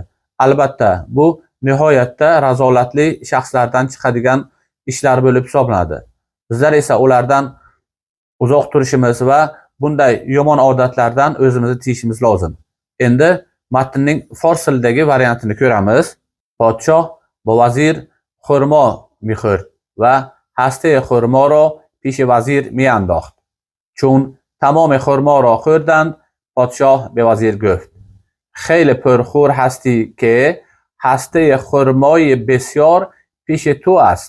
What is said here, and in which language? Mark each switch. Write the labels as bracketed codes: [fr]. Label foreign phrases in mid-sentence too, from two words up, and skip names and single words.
[uz] Albatta, bu nihoyatda razolatli shaxslardan chiqadigan ishlar bo'lib hisoblanadi. Bizlar esa ulardan uzoq turishimiz va bunday yomon odatlardan o'zimizni tiyishimiz lozim. Endi matnning fors tilidagi variantini ko'ramiz. [fa] Podshoh با وزیر خرما می‌خورد و هسته خرما را پیش وزیر می‌انداخت. چون تمام خرما را خوردند، پادشاه به وزیر گفت: خیلی پرخور هستی که هسته خرمای بسیار پیش تو است.